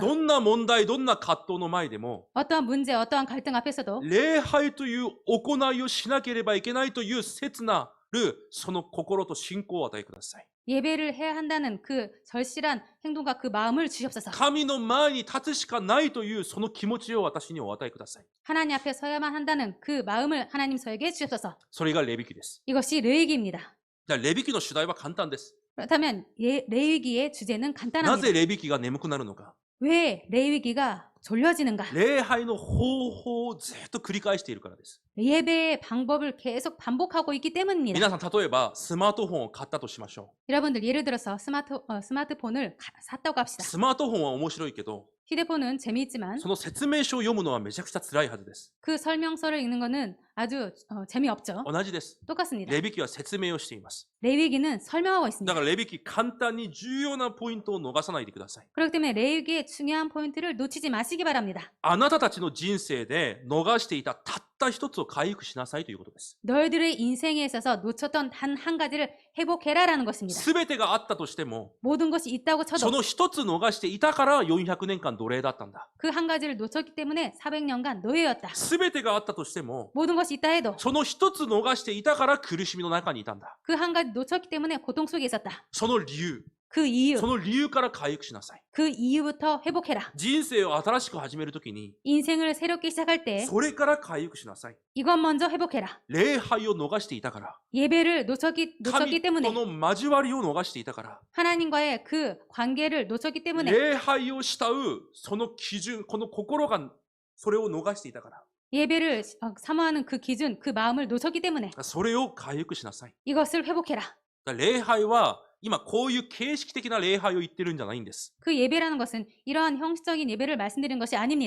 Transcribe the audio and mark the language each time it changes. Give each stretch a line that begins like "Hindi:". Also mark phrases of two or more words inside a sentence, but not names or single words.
Japanese: どんな問題、どんな葛藤の前でも、
Korean: 어떠한 문제, 어떠한 갈등 앞에서도
Japanese: 礼拝という行いをしなければいけないという切なるその心と信仰を与えください。
Korean: 예배를 해야 한다는 그 절실한 행동과 그 마음을 주시옵소서.
Japanese: 神の前に立つしかないというその気持ちを私にお与えください。
Korean: 하나님 앞에 서야만 한다는 그 마음을 하나님 저에게 주시옵소서.
Japanese: それがレビ記です。
Korean: 이것이 레위기입니다.
Japanese: じゃあレビ記の主題は簡単です。
Korean: 그렇다면 레위기의 주제는
Japanese: な
Korean: 간단합니다.
Japanese: ぜレビ記が眠くなるのか。
Korean: 왜 레위기가 졸려지는가?
Japanese: 礼拝の方法をずっと繰り返しているからです。
Korean: 예배의 방법을 계속 반복하고 있기 때문입니다.
Japanese: 皆さん、例えばスマートフォンを買ったとしましょ
Korean: 여러분들 예를 들어서 스마트폰을 샀다고
Japanese: う。
Korean: 합시다.
Japanese: スマートフォンは面白いけど、
Korean: 휴대폰은 재미있지만
Japanese: その説明書を読むのはめちゃくちゃ辛いはずです。
Korean: 그 설명서를 읽는 거는 아주 재미없죠.
Japanese: 同じです。
Korean: 똑같습니다.
Japanese: レビ記は説明をしています。
Korean: 레위기는 설명하고
Japanese: だ
Korean: 있습니다.
Japanese: からレビ記簡単に重要なポイントを逃さないでください。
Korean: 그렇기 때문에 레위기의 중요한 포인트를 놓치지 마시기 바랍니다.
Japanese: あなたたちの人生で逃していたたった一つを回復しなさいということです。
Korean: 너희들의 인생에 있어서 놓쳤던 단 한 가지를 회복해라라는 것입니다.
Japanese: すべてがあったとしても、
Korean: 모든 것이 있다고
Japanese: そ
Korean: 쳐도
Japanese: の一つ逃していたから400年間奴隷だったんだ。
Korean: 그 한 가지를 놓쳤기 때문에 400년간 노예였다.
Japanese: すべてがあったとしても、
Korean: 모든 것이 있다 해도
Japanese: その一つ逃していたから苦しみの中にいたんだ。
Korean: 그 한 가지 놓쳤기 때문에 고통 속에 있었다.
Japanese: その理由、
Korean: 그 이유,
Japanese: その理由から回復しなさい。
Korean: 그 이유부터 회복해라.
Japanese: 人生を新しく始めるときに、
Korean: 인생을 새롭게 시작할 때
Japanese: それから回復しなさい。
Korean: 이것 먼저 회복해라.
Japanese: 礼拝を逃していたから、
Korean: 예배를 놓쳤기
Japanese: 神
Korean: 때문에
Japanese: との交わりを逃していたから、
Korean: 하나님과의 그 관계를 놓쳤기 때문에
Japanese: 礼拝を慕うその基準、この心がそれを逃していたから、
Korean: 예배를 사모하는 그 기준, 그 마음을 놓쳤기 때문에
Japanese: それを回復しなさい。
Korean: 이것을 회복해라.
Japanese: 礼拝は今こういう形式的な礼拝を言ってるんじゃないんです。
Korean: 그 예배라는 것은 이러한 형식적인 예배를 말씀드리는 것이 아닙니다.